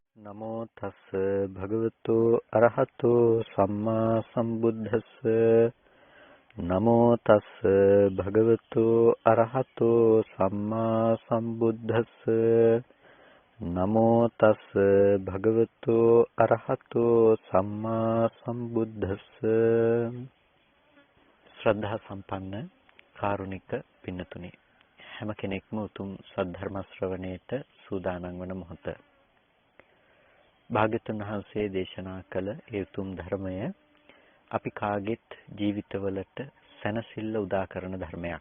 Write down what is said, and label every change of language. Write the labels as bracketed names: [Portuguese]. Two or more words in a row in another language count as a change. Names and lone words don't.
[Pali] නමෝ තස්ස භගවතු අරහතෝ සම්මා සම්බුද්දස්ස නමෝ තස්ස භගවතු අරහතෝ සම්මා සම්බුද්දස්ස නමෝ තස්ස භගවතු අරහතෝ සම්මා සම්බුද්දස්ස [Sinhala] ශ්‍රද්ධා සම්පන්න කාරුණික පින්නතුනි හැම කෙනෙක්ම උතුම් සද්ධර්ම ශ්‍රවණයට සූදානම් වන මොහොත භාග්‍යවතුන් වහන්සේ දේශනා කළ ඒ උතුම් ධර්මය අපි කාගෙත් ජීවිතවලට සැනසෙල්ල උදා කරන ධර්මයක්.